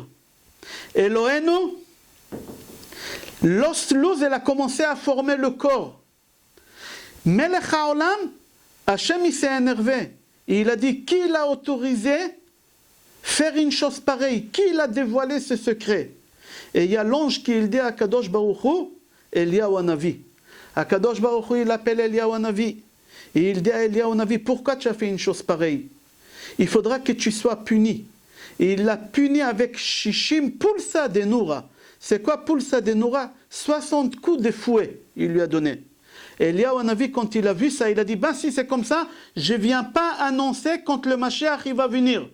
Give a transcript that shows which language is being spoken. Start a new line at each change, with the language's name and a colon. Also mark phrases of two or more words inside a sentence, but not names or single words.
French: Elohenu, l'os louz, elle a commencé à former le corps. Melech HaOlam, Hachem, il s'est énervé. Et il a dit, qui l'a autorisé faire une chose pareille? Qui l'a dévoilé ce secret? Et il y a l'ange qui dit à Kadosh Baruch Hu, Eliyahu Hanavi. À Kadosh Baruch Hu, il appelle Eliyahu Hanavi. Et il dit à Eliyahu Hanavi, pourquoi tu as fait une chose pareille? Il faudra que tu sois puni. Et il l'a puni avec
Aramaic: שישים פולסא ד נורא.
French: C'est quoi
Aramaic: פולסא ד נורא?
French: 60 coups de fouet, il lui a donné. Et Eliyahu Hanavi, quand il a vu ça, il a dit, ben si c'est comme ça, je ne viens pas annoncer quand le Mashiach il va venir.